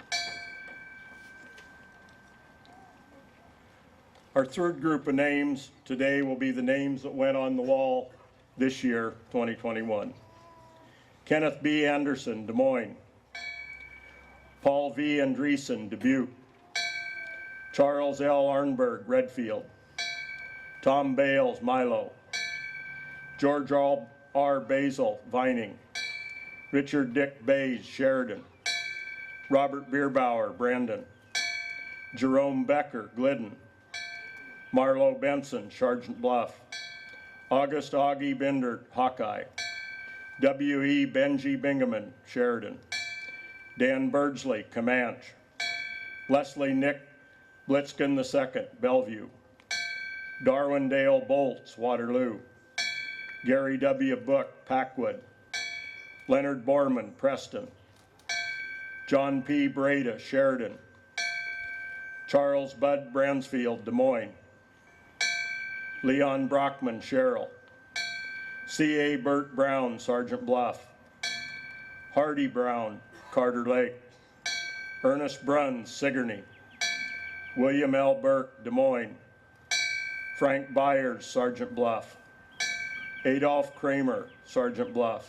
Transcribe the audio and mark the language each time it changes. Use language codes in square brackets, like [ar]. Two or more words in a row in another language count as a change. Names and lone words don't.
[en] Our third group of names today will be the names that went on the wall this year, 2021. Kenneth B. Anderson, Des Moines. Paul V. Andreessen, Dubuque. Charles L. Arnberg, Redfield. Tom Bales, Milo. George R. Basil, Vining. Richard Dick Bays, Sheridan. Robert Bierbauer, Brandon. Jerome Becker, Glidden. Marlo Benson, Sergeant Bluff. August Augie Binder, Hawkeye. W.E. Benji Bingaman, Sheridan. Dan Birdsley, Comanche. Leslie Nick Blitzkin II, Bellevue. Darwin Dale Bolts, Waterloo. Gary W. Book, Packwood. Leonard Borman, Preston. John P. Breda, Sheridan. Charles Bud Bransfield, Des Moines. Leon Brockman, Sherrill. C.A. Burt Brown, Sergeant Bluff. Hardy Brown, Carter Lake. Ernest Bruns, Sigourney. William L. Burke, Des Moines. Frank Byers, Sergeant Bluff. Adolph Kramer, Sergeant Bluff.